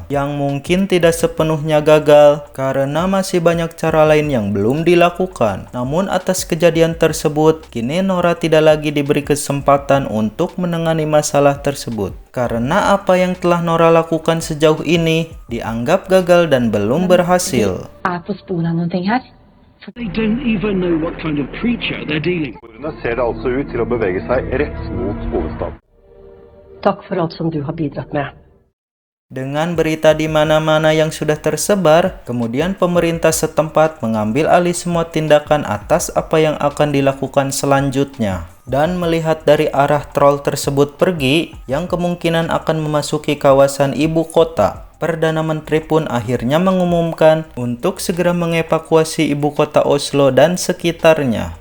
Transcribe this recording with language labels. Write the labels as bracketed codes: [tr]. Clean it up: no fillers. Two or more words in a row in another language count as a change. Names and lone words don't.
[id] Yang mungkin tidak sepenuhnya gagal karena masih banyak cara lain yang belum dilakukan. Namun atas kejadian tersebut, kini Nora tidak lagi diberi kesempatan untuk menangani masalah tersebut. Karena apa yang telah Nora lakukan sejauh ini dianggap gagal dan belum berhasil. [en] They don't even know what kind of creature they're dealing with. [no] Ser det altså ut til å bevege seg rett mot hovedstaden. [sv] Tack för allt som du har bidragit med. [id] Dengan berita di mana-mana yang sudah tersebar, kemudian pemerintah setempat mengambil alih semua tindakan atas apa yang akan dilakukan selanjutnya. Dan melihat dari arah troll tersebut pergi, yang kemungkinan akan memasuki kawasan ibu kota, Perdana Menteri pun akhirnya mengumumkan untuk segera mengevakuasi ibu kota Oslo dan sekitarnya.